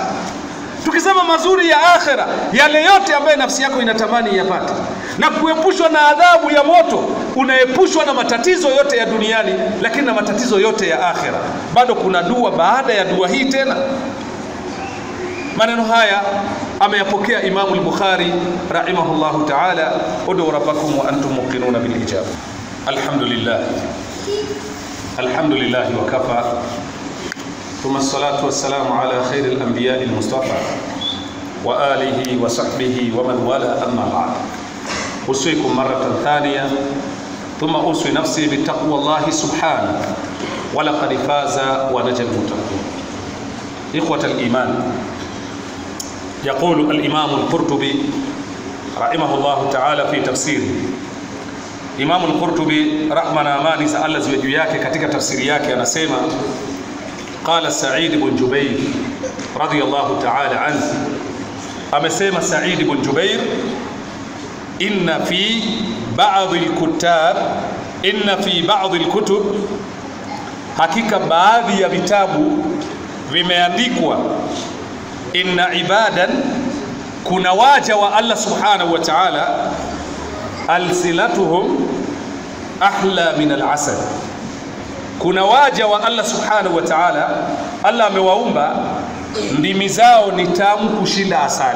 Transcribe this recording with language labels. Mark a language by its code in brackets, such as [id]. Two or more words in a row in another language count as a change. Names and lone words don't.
[sw] Tukisema mazuri ya akhera, yale yote ambayo nafsi yako inatamani yapate. Na kuepushwa na adhabu ya moto, unaepushwa na matatizo yote ya duniani, lakini na matatizo yote ya akhera. Bado kuna dua baada ya dua hii tena. Maneno haya ameyapokea Imam al-Bukhari [ar] رحمه الله تعالى, ادعوا ربكم وأنتم موقنون بالإجابة. الحمد لله وكفى ثم الصلاة والسلام على خير الأنبياء المصطفى وعلى آله وصحبه ومن والى أما بعد. أوصيكم مرة ثانية ثم أوصي نفسي بتقوى الله سبحانه ولقد فاز ونجا المتقون. إخوة الإيمان, يقول الإمام القرطبي رحمه الله تعالى في تفسيره: [sw] Imam al-Qurtubi rahmana amani za Allah ziwe juu yake katika tafsiri yake anasema [ar] قال سعيد بن جبير رضي الله تعالى عنه, amesema Sa'id ibn Jubair, إن في بعض الكتب, [sw] hakika baadhi ya vitabu vimeandikwa, [ar] إن عبادا, [sw] kuna waja wa Allah [ar] سبحانه وتعالى, ألسنتهم أحلى من العسل, [sw] kuna waja wa Allah [ar] سبحانه وتعالى, [sw] Allah amewaumba ndimi zao ni tamu kushinda asali.